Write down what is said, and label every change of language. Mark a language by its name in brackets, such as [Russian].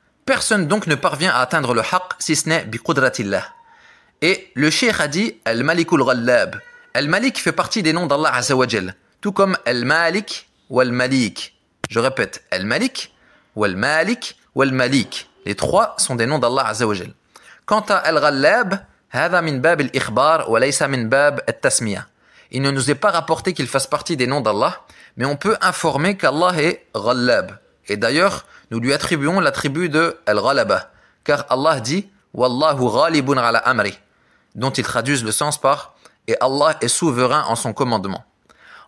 [French] Personne donc ne parvient à atteindre le haqq si ce n'est bi qudratillah. Et le cheikh a dit Al-Malikul Ghallab. Al-Malik fait partie des noms d'Allah Azza wa Jal, tout comme Al-Malik ou Al-Malik. Je répète, Al-Malik ou Al-Malik ou Al-Malik. Les trois sont des noms d'Allah Azza wa Jal. Quant à Al-Ghallab, [Arabic] هذا من باب الإخبار وليس من باب التسمية. [French] Il ne nous est pas rapporté qu'il fasse partie des noms d'Allah, mais on peut informer qu'Allah est Ghallab. Et d'ailleurs, nous lui attribuons l'attribut de Al-Ghalaba, car Allah dit « [Arabic] Wallahu ghalibun ala amri [French] », dont ils traduisent le sens par « Et Allah est souverain en son commandement ».